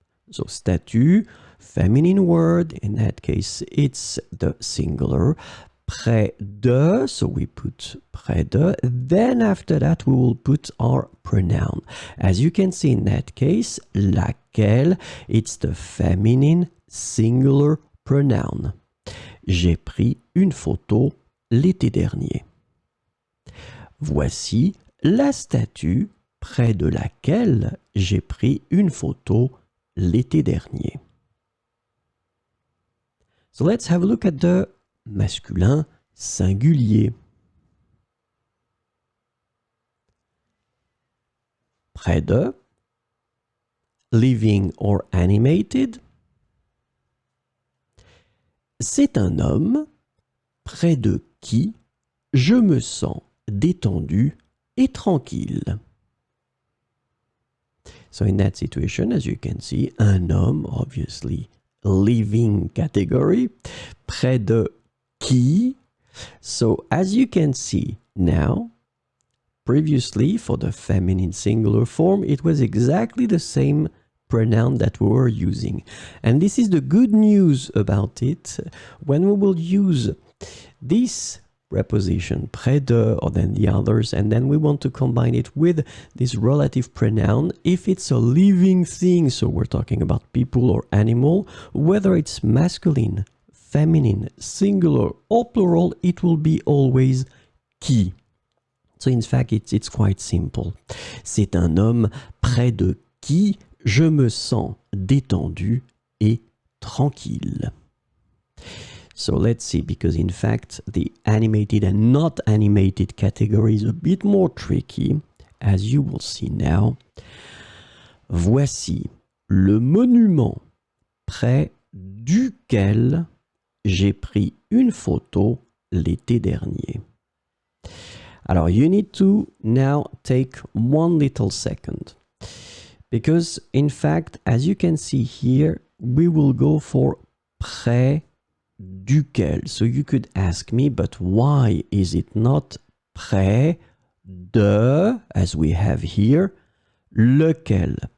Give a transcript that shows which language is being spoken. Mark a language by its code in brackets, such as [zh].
[en] So statue, feminine word. In that case, it's the singular. Près de, so we put près de. Then after that, we will put our pronoun. As you can see in that case, laquelle, it's the feminine singular pronoun. [fr] J'ai pris une photo l'été dernier. Voici la statue près de laquelle j'ai pris une photo l'été dernier. [en] So let's have a look at the masculin singulier. Près de, living or animated. [fr] C'est un homme près de qui je me sens détendu et tranquille. [en] So in that situation, as you can see, un homme, obviously, living category, près de qui. So as you can see now, previously for the feminine singular form, it was exactly the same pronoun that we were using. And this is the good news about it. When we will use this preposition près de, or then the others, and then we want to combine it with this relative pronoun, if it's a living thing, so we're talking about people or animal, whether it's masculine, feminine, singular or plural, it will be always qui. So in fact, it's quite simple. [fr] C'est un homme près de qui je me sens détendu et tranquille. [en] So let's see, because in fact, the animated and not animated category is a bit more tricky, as you will see now. [fr] Voici le monument près duquel j'ai pris une photo l'été dernier. [en] Alors, you need to now take one little second, because in fact, as you can see here, we will go for près duquel. So you could ask me, but why is it not près de, as we have here, lequel?